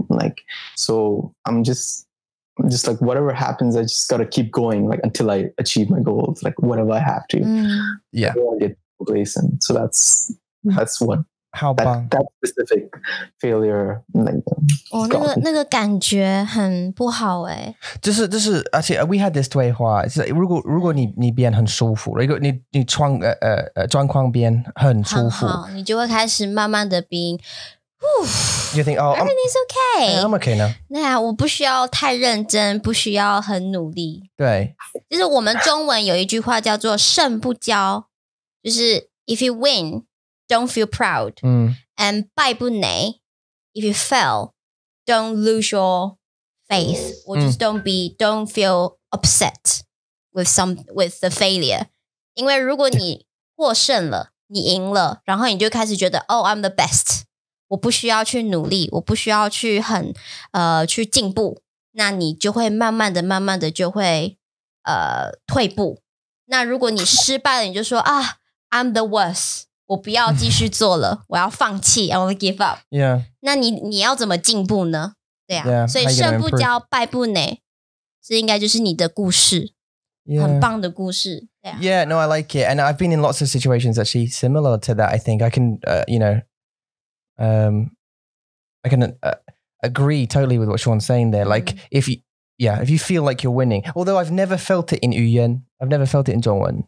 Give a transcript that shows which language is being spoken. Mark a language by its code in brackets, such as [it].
[en] Like, so I'm just like, whatever happens, I just got to keep going, like until I achieve my goals, like whatever I have to. Yeah. I don't want to get complacent. So that's what that specific failure [zh] 那个感觉很不好欸。就是而且 [en] we had this [zh] 对话，如果你变很舒服，如果你状况变很舒服，你就会开始慢慢的being [en] You think, oh, everything's okay. I'm okay now. [zh] 对啊，我不需要太认真，不需要很努力。对，就是我们中文有一句话叫做胜不骄，就是 [en] if you win, don't feel proud. And [zh] 败不馁 [en] if you fail, don't lose your faith. Or just don't feel upset with the failure. [zh] 因为如果你获胜了，你赢了，然后你就开始觉得 [en] oh, I'm the best. [zh] 我不需要去努力，我不需要去去进步，那你就会慢慢的就会退步。那如果你失败了，你就说啊 [en] I'm the worst， [zh] 我不要继续做了，我要放弃 [en] I want to give up。 Yeah. [zh] 那你要怎么进步呢？对啊， [en] Yeah, [zh] 所以胜不骄败不馁，这应该就是你的故事。很棒的故事。 [en] Yeah, no, I like it. And I've been in lots of situations actually similar to that. I think I can, I can agree totally with what Shawn's saying there. Like if you feel like you're winning, although I've never felt it in Yuyan, I've never felt it in Zhongwen.